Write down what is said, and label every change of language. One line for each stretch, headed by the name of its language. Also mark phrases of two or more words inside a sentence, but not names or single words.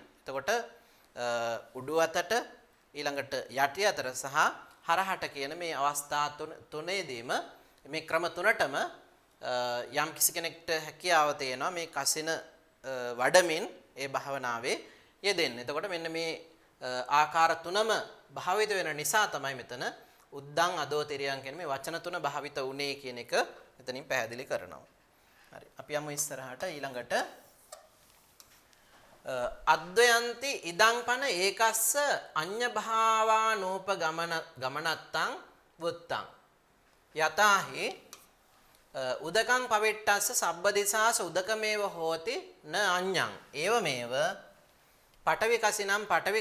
Sinhala: එතකොට උඩු අතට, ඊළඟට යටි අතට සහ හරහට කියන මේ අවස්ථා තුනේදීම මේ ක්‍රම තුනටම යම් කිසි කෙනෙක්ට හැකියාව තියෙනවා මේ කසින වඩමින් ඒ භාවනාවේ යෙදෙන්න. එතකොට මෙන්න මේ ආකාර තුනම භාවිත වෙන නිසා තමයි මෙතන
Pali: උද්දං අදෝ තිරියං
Sinhala: කියන මේ වචන තුන භාවිත වුණේ කියන එක මෙතනින් පැහැදිලි කරනවා. හරි. අපි යමු ඉස්සරහට ඊළඟට
Pali: අද්වයන්ති ඉදං පන ඒකස්ස අඤ්ඤ භාවානෝප ගමනත්තං වුත්තං යතාහි උදකං පවිට්ටස්ස සබ්බදිසාස උදකමේව හෝති න අඤ්ඤං ඒවමේව පඨවි කසිනම් පඨවි